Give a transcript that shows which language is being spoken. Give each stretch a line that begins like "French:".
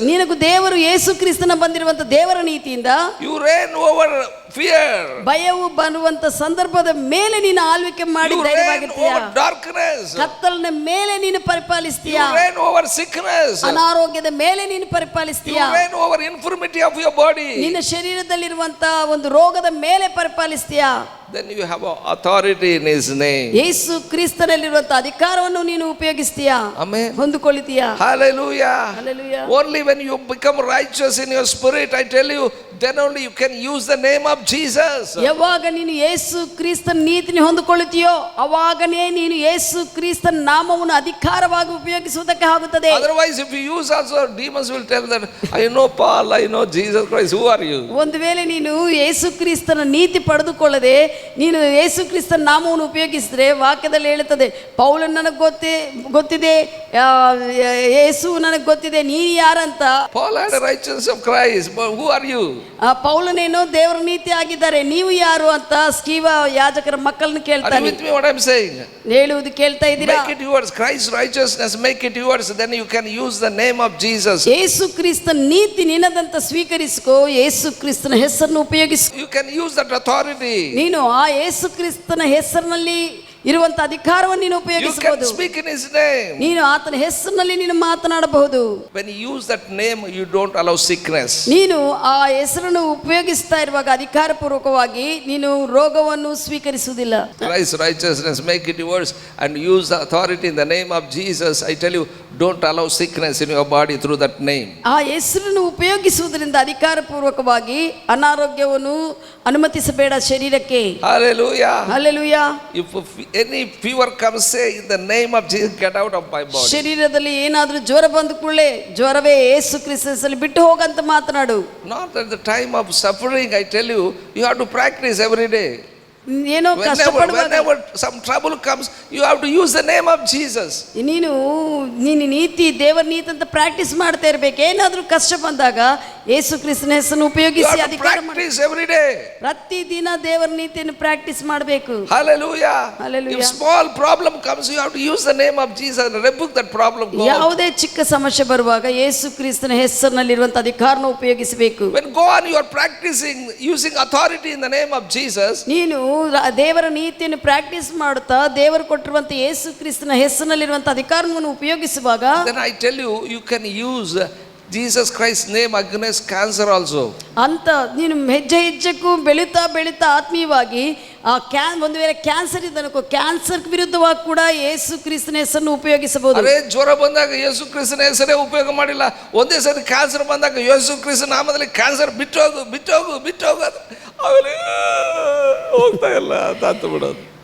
Kannada: ನಿನಗೂ ದೇವರು ಯೇಸು ಕ್ರಿಸ್ತನ ಬಂದಿರುವಂತ ದೇವರ ನೀತಿಯಿಂದ
English: you reign over fear.
Kannada: ಭಯವು ಬರುವಂತ ಸಂದರ್ಭದ ಮೇಲೆ ನೀನು ಆಳ್ವಿಕೆ ಮಾಡಿ ಧೈರ್ಯವಾಗಿರ್ತೀಯಾ.
English: darkness.
Kannada: ಕತ್ತಲಿನ ಮೇಲೆ ನೀನು ಪರಿಪಾಲಿಸ್ತೀಯಾ.
English: you reign over sickness.
Kannada: ಅನಾರೋಗ್ಯದ ಮೇಲೆ ನೀನು ಪರಿಪಾಲಿಸ್ತೀಯಾ.
English: you reign over infirmity of your body.
Kannada: ನಿನ್ನ ಶರೀರದಲ್ಲಿರುವಂತ ಒಂದು ರೋಗದ ಮೇಲೆ ಪರಿಪಾಲಿಸ್ತೀಯಾ.
English: then you have authority in his name.
Kannada: ಯೇಸು ಕ್ರಿಸ್ತನಲ್ಲಿರುವಂತ ಅಧಿಕಾರವನ್ನು ನೀನು ಉಪಯೋಗಿಸ್ತೀಯಾ.
English: Amen.
Kannada: ಹೊಂದಿಕೊಳ್ಳುತ್ತೀಯಾ.
English: Hallelujah. Hallelujah. Only when you become righteous in your spirit, I tell you, then only you can use the name of Jesus.
Kannada: ಯಾವಾಗ ನೀನು ಯೇಸು ಕ್ರಿಸ್ತನ ನೀತಿని ಹೊಂದಿಕೊಳ್ಳುತ್ತೀಯೋ ಅವಾಗನೇ ನೀನು ಯೇಸು ಕ್ರಿಸ್ತನ ನಾಮವನ್ನು ಅಧಿಕಾರವಾಗಿ ಉಪಯೋಗಿಸುವುದಕ್ಕೆ ಆಗುತ್ತದೆ.
English: Otherwise if you use also, demons will tell that I know Paul, I know Jesus Christ, who are you?
Kannada: ಒಂದು ವೇಳೆ ನೀನು ಯೇಸು ಕ್ರಿಸ್ತನ ನೀತಿ ಪಡೆದುಕೊಳ್ಳದೆ ನೀನು ಯೇಸು ಕ್ರಿಸ್ತನ ನಾಮವನ್ನು ಉಪಯೋಗಿಸಿದ್ರೆ ವಾಕ್ಯದಲ್ಲಿ ಹೇಳುತ್ತದೆ, ಪೌಲನ್ ನನಗೆ ಗೊತ್ತಿದೆ, ಯೇಸು ನನಗೆ ಗೊತ್ತಿದೆ, ನೀನು ಯಾರಂತ.
English: Paul had a righteousness of Christ, but who are you?
Kannada: ಪೌಲನೇನೋ ದೇವರ ನೀತಿ ಆಗಿದ್ದಾರೆ, ನೀವು ಯಾರು ಅಂತ ಸ್ಕೀವ ಯಾಜಕರ ಮಕ್ಕಳನ್ನು ಕೇಳ್ತಾನೆ.
English: Are you with me what I am saying?
Kannada: ಹೇಳುವುದು ಕೇಳ್ತಾ ಇದ್ದೀರಾ?
English: Make it yours, Christ's righteousness, make it yours, then you can use the name of Jesus.
Kannada: ಯೇಸು ಕ್ರಿಸ್ತನ ನೀತಿ ನಿನ್ನದಂತ ಸ್ವೀಕರಿಸಿಕೋ, ಯೇಸು ಕ್ರಿಸ್ತನ ಹೆಸರನ್ನು ಉಪಯೋಗಿಸು.
English: You can use that authority.
Kannada: ನೀನು ಆ ಯೇಸು ಕ್ರಿಸ್ತನ ಹೆಸರಿನಲ್ಲಿ ಇರುವಂತ ಅಧಿಕಾರವನ್ನು ನೀನು ಉಪಯೋಗಿಸಬಹುದು.
English: You can speak in his name.
Kannada: ನೀನು ಆತನ ಹೆಸರಿನಲ್ಲಿ ನೀನು ಮಾತನಾಡಬಹುದು.
English: When you use that name, you don't allow sickness.
Kannada: ನೀನು ಆ ಹೆಸರನ್ನು ಉಪಯೋಗಿಸ್ತಾ ಇರುವಾಗ ಅಧಿಕಾರಪೂರ್ವಕವಾಗಿ ನೀನು ರೋಗವನ್ನು ಸ್ವೀಕರಿಸುವುದಿಲ್ಲ.
English: Christ's righteousness, make it yours and use the authority in the name of Jesus. I tell you, don't allow sickness in your body through that name.
Kannada: ಆ ಹೆಸರನ್ನು ಉಪಯೋಗಿಸುವುದರಿಂದ ಅಧಿಕಾರಪೂರ್ವಕವಾಗಿ ಅನಾರೋಗ್ಯವನ್ನು ಅನುಮತಿಸಬೇಡ ಶರೀರಕ್ಕೆ.
English: Hallelujah. Hallelujah. If any fever comes, say in the name of Jesus, get out of my body.
Kannada: ಶರೀರದಲ್ಲಿ ಏನಾದ್ರೂ ಜ್ವರ ಬಂದ ಕೂಡಲೇ ಜ್ವರವೇ ಯೇಸು ಕ್ರಿಸ್ತನಲ್ಲಿ ಬಿಟ್ಟು ಹೋಗಂತ ಮಾತನಾಡು.
English: Not at the time of suffering, I tell you, you have to practice every day.
Kannada: ಏನೋ ಕಷ್ಟಪಡುವಾಗ
English: Whenever some trouble comes, you have to use the name of Jesus.
Kannada: ನೀನು ನೀತಿ ದೇವರ ನೀತಿ ಅಂತ ಪ್ರಾಕ್ಟೀಸ್ ಮಾಡ್ತಾ ಇರ್ಬೇಕು. ಏನಾದ್ರೂ ಕಷ್ಟ ಬಂದಾಗ ಯೇಸು ಕ್ರಿಸ್ತನ ಹೆಸರನ್ನು
English: You
Kannada: ಉಪಯೋಗಿಸಿ
English: have to
Kannada: ಅಧಿಕಾರ
English: practice every day.
Kannada: ಪ್ರತಿ ದಿನ ದೇವರ ನೀತಿಯನ್ನು ಪ್ರಾಕ್ಟೀಸ್ ಮಾಡಬೇಕು.
English: Hallelujah. Hallelujah. If small problem comes, you have to use the name of Jesus and rebuke that problem. Go out.
Kannada: ಯಾವುದೇ ಚಿಕ್ಕ ಸಮಸ್ಯೆ ಬರುವಾಗ ಯೇಸು ಕ್ರಿಸ್ತನ ಹೆಸರಿನಲ್ಲಿರುವಂತ ಅಧಿಕಾರನ ಉಪಯೋಗಿಸಬೇಕು.
English: When go on, you are practicing using authority in the name of Jesus.
Kannada: ನೀನು ದೇವರ ನೀತಿಯನ್ನು practice ಮಾಡುತ್ತಾ ದೇವರು ಕೊಟ್ಟಿರುವಂತ ಯೇಸು ಕ್ರಿಸ್ತನ ಹೆಸರಿನಲ್ಲಿರುವಂತ ಅಧಿಕಾರವನ್ನು ಉಪಯೋಗಿಸುವಾಗ,
English: Then I tell you, you can use Jesus Christ's name against cancer also.
Kannada: ಅಂತ ನೀನು ಹೆಜ್ಜೆ ಹೆಜ್ಜೆಗೂ ಬೆಳೀತಾ ಬೆಳೀತಾ ಆತ್ಮೀಯವಾಗಿ ಒಂದು ವೇಳೆ ಕ್ಯಾನ್ಸರ್ ಇದನ್ನೋ ಕ್ಯಾನ್ಸರ್ ವಿರುದ್ಧವಾಗಿ ಕೂಡ ಯೇಸು ಕ್ರಿಸ್ತನ ಹೆಸರನ್ನು ಉಪಯೋಗಿಸಬಹುದು. ಅರೆ ಜ್ವರ ಬಂದಾಗ ಯೇಸು ಕ್ರಿಸ್ತನ ಹೆಸರೇ ಉಪಯೋಗ ಮಾಡಿಲ್ಲ. ಒಂದೇ ಸರಿ ಕ್ಯಾನ್ಸರ್ ಬಂದಾಗ ಯೇಸು ಕ್ರಿಸ್ತ ನಾಮದಲ್ಲಿ ಕ್ಯಾನ್ಸರ್ ಬಿಟ್ಟೋಗು ಆಮೇಲೆ ಹೋಗ್ತಾ ಇಲ್ಲ ತಾತು ಬಿಡೋದು.